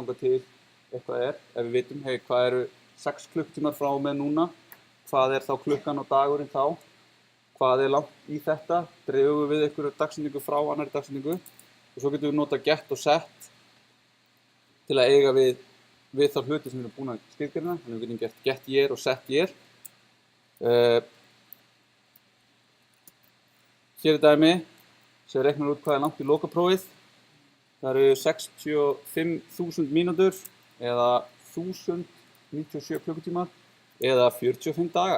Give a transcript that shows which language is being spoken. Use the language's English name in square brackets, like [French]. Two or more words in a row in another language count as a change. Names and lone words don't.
[Icelandic] þangað til eitthvað ef við vitum, hey, hvað eru 6 klukkutímar frá og með núna, hvað er þá klukkan og dagurinn þá, hvað er langt í þetta, dreifum við einhverju dagsetningu frá annarri dagsetningu og svo getum við nota get og set til að eiga við þá hluti sem við erum búin að skilgreina, þannig við getum gert [English] get year [Icelandic] og [English] set year. [Icelandic] Hér er dæmi sem reiknar út hvað er langt í lokaprófið. Það eru 65.000 mínútur eða 1097 klukkutímar eða 45 dagar.